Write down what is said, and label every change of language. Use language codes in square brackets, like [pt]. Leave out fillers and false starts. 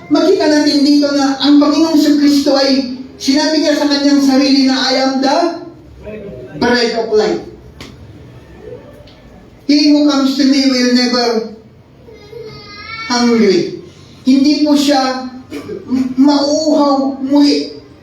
[tl] Makita natin dito na ang Panginoong Kristo ay sinabi niya sa kanyang sarili na [en] I am the bread of life. He who comes to me will never hungry. [tl] Hindi po siya mauuhaw muli.